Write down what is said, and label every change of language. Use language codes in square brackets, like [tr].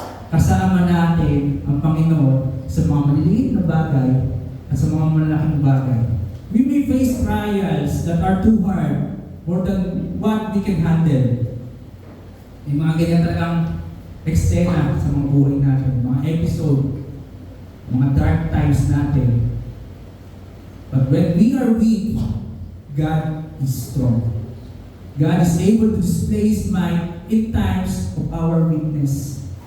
[tl] Kasama natin ang Panginoon sa mga maliliit na bagay at sa mga malalaking bagay. [en] We may face trials that are too hard more than what we can handle. [tl] May mga ganyan talagang eksena sa mga buhay natin, mga episode, mga dark times natin. [en] But when we are weak, God is strong. God is able to display His might in times of our weakness.